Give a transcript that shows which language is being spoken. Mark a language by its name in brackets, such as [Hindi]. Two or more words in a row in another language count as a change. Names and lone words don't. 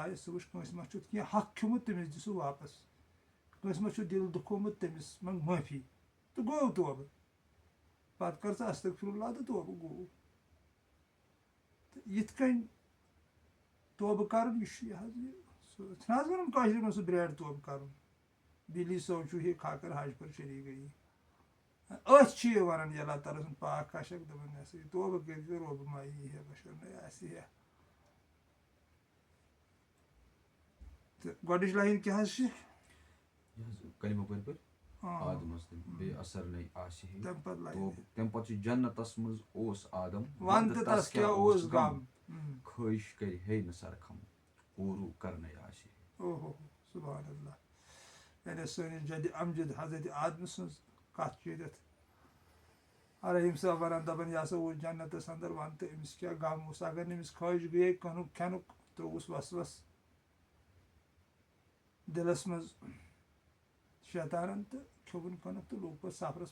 [Kashmiri] ژٕ وٕچھ کٲنٛسہِ ما چھُتھ کینٛہہ حق کھیوٚمُت تٔمِس دِ سُہ واپس. کٲنٛسہِ ما چھُ دِل دُکھومُت تٔمِس منٛگ معٲفی. تہٕ گوٚو توبہٕ. پتہٕ کر ژٕ [Arabic] استغفر اللہ [Kashmiri] تہٕ توبہٕ گوٚو. تہٕ یِتھ کٔنۍ توبہٕ کرُن یہِ چھُ یہِ حظ یہِ سُہ چھِنہ حظ ونان کٲشِر پٲٹھۍ سُہ برٛیڈ توبہٕ کرُن. [Urdu] بِلی سوچوٗ ہے کھاکر حج پر چلی گئی. [Kashmiri] أتھۍ چھِ یہِ ونان یہِ اللہ تعالیٰ سُنٛد پاک کشک. دپان یہِ ہسا یہِ توبہٕ کٔرۍ کٔرۍ رۄب مایی ہے بشر نَے آسہِ ہے. تہٕ گۄڈٕنِچ لایِن کیٛاہ حظ چھِ. کلمہٕ پٔرۍ پٔرۍ آدمس بے اثر نَے آسہِ ہے. تَمہِ پتہٕ لایِن تَمہِ پتہٕ چھُ جنتس منٛز اوس آدم ون تہٕ تس کیٛاہ اوس غم. خٲہِش کرِ ہے نہٕ سرکھم پوٗرٕ کرنے آسہِ ہے. اوہو [Arabic] سبحان اللہ. [Kashmiri] یعنی سٲنِس جدِ امجد حضرت آدمہٕ سٕنٛز کتھ چھِ ییٚتٮ۪تھ رحیٖم صٲب ونان. دپان یہِ ہسا اوس جنتس انٛدر. ون تہٕ أمِس کیٛاہ غم اوس. اگر نہٕ أمِس خٲہِش گٔیے کٕنُک کھٮ۪نُک ترٛووُس وسوس دلس منٛز شیطانن تہٕ کھیوٚوُن کٕنُک تہٕ لوٚگ پتہٕ سفرس.